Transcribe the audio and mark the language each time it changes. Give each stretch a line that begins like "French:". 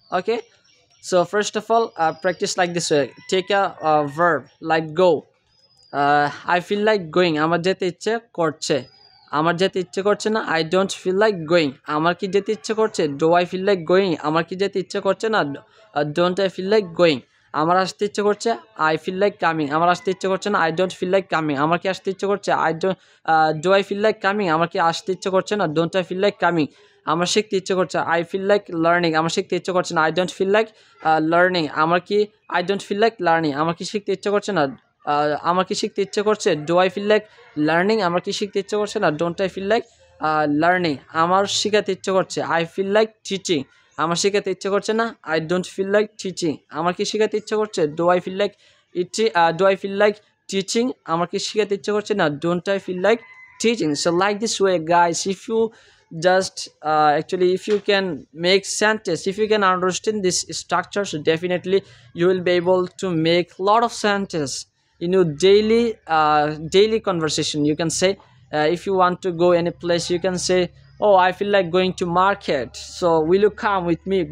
English: Okay, so first of all practice like this way. Take a verb like go. I feel like going,
Bangla: আমার যেতে ইচ্ছে করছে। আমার যেতে ইচ্ছে করছে না,
English: I don't feel like going.
Bangla: আমার কি যেতে ইচ্ছে করছে,
English: Do I feel like going.
Bangla: আমার কি যেতে ইচ্ছে করছে না,
English: Don't I feel like going.
Bangla: আমার আসতে ইচ্ছে করছে,
English: I feel like coming.
Bangla: আমার আসতে ইচ্ছে করছে না,
English: I don't feel like coming.
Bangla: আমার কি আসতে ইচ্ছে করছে,
English: Do I feel like coming.
Bangla: আমার কি আসতে ইচ্ছে করছে না,
English: Don't I feel like coming.
Bangla: আমার শিখতে ইচ্ছে করছে,
English: I feel like learning.
Bangla: আমার শিখতে ইচ্ছে করছে না,
English: I don't feel like learning.
Bangla: আমার কি,
English: I don't feel like learning.
Bangla: আমার কি শিখতে ইচ্ছে করছে না, আমার কি শিখতে ইচ্ছে করছে,
English: Do I feel like learning.
Bangla: আমার কি শিখতে ইচ্ছে করছে না,
English: Don't I feel like learning.
Bangla: আমার শেখাতে ইচ্ছে করছে,
English: I feel like teaching.
Bangla: আমার শেখাতে ইচ্ছে করছে না,
English: I don't feel like teaching.
Bangla: আমার কি শেখাতে ইচ্ছে করছে,
English: Do I feel like do I feel like teaching.
Bangla: আমার কি শেখাতে ইচ্ছে করছে না,
English: Don't I feel like teaching. So like this way guys, if you just actually if you can make sentence, if you can understand this structure, so definitely you will be able to make a lot of sentence in your daily conversation. You can say if you want to go any place, you can say, oh I feel like going to market, so will you come with me?